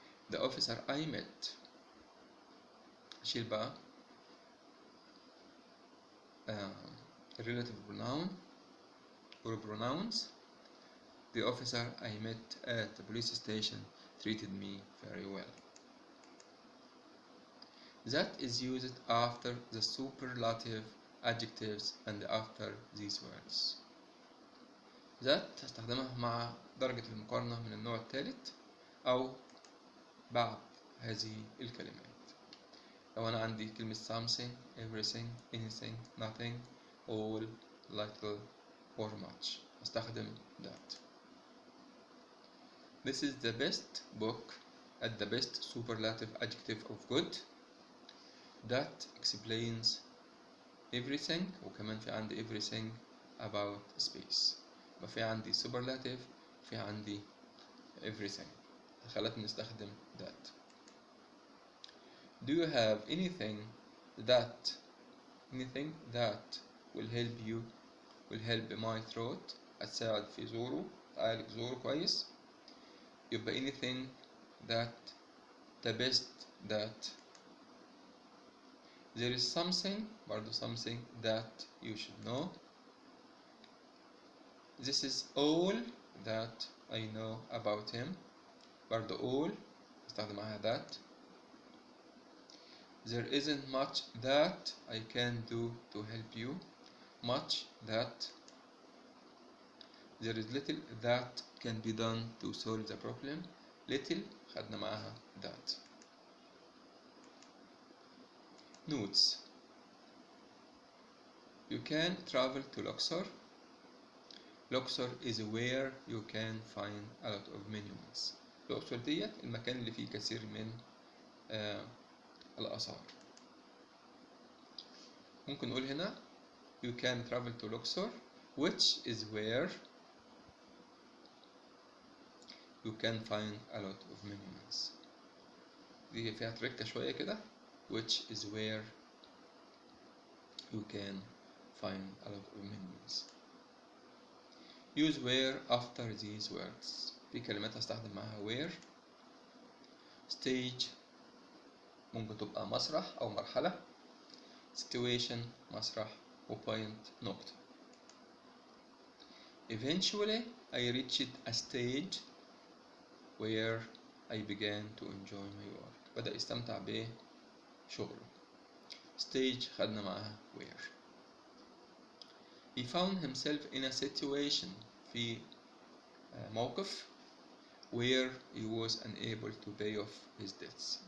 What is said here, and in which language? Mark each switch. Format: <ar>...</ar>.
<en>The officer I met</en> <ar>أشيل بقى</ar> <en>relative pronoun or pronouns. The officer I met at the police station treated me very well. That is used after the superlative adjectives and after these words.</en> <ar>That هستخدمها مع درجة المقارنة من النوع الثالث أو بعد هذه الكلمات. لو أنا عندي كلمة</ar> <en>something, everything, anything, nothing, all, little, or much</en> <ar>هستخدم that.</ar> <en>This is the best book at the best superlative adjective of good. That explains everything.</en> <ar>وكمان في عندي</ar> <en>everything about space.</en> <ar>وفي عندي superlative في عندي everything. خلتني نستخدم that.</ar> <en>Do you have anything that will help my throat</en> <ar>هتساعد في زوره تعالج زوره كويس. يبقى</ar> <en>anything that the best that there is something</en> <ar>برضو</ar> <en>something that you should know. This is all that I know about him</en> <ar>برضو</ar> <en>all</en> <ar>استخدم معاها</ar> <en>that. There isn't much that I can do to help you. Much that. There is little that can be done to solve the problem. Little</en> <ar>خدنا معاها</ar> <en>that. Notes. You can travel to Luxor. Luxor is where you can find a lot of monuments.</en> <ar>الأقصر ديت المكان اللي فيه كثير من الآثار. ممكن نقول هنا</ar> <en>you can travel to Luxor which is where you can find a lot of monuments.</en> <ar>دي فيها تركة شوية كده</ar> <en>which is where you can find a lot of monuments. Use where after these words.</en> <ar>في كلمات هستخدم معاها where. Stage ممكن تبقى مسرح أو مرحلة. Situation مسرح و point نقطة.</ar> <en>Eventually I reached a stage where I began to enjoy my work.</en> <ar>بدأ يستمتع بشغله.</ar> <en>Stage</en> <ar>خدنا معاها</ar> <en>where. He found himself in a situation</en> <ar>في موقف</ar> <en>where he was unable to pay off his debts.</en>